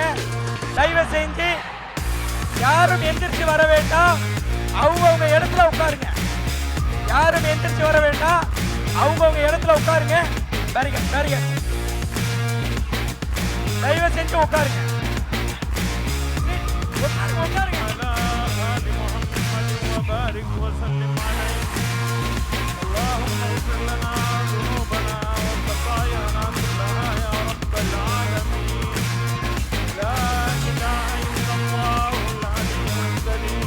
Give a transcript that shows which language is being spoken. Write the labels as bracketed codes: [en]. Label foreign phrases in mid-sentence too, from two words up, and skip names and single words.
[ta] தயவு செஞ்சு யாரும் எந்திரிச்சு வர வேண்டாம். அவங்கவுங்க இடத்துல உட்காருங்க. யாரும் எந்திரிச்சு வர வேண்டாம். அவங்கவுங்க இடத்துல உட்காருங்க. சரிங்க. தயவு செஞ்சு உட்காருங்க. உட்காருங்க. [ar] اللهم اغفر لنا ذنوبنا وخطايانا كلها يا رب العالمين. لا اله الا الله العلي الجليل.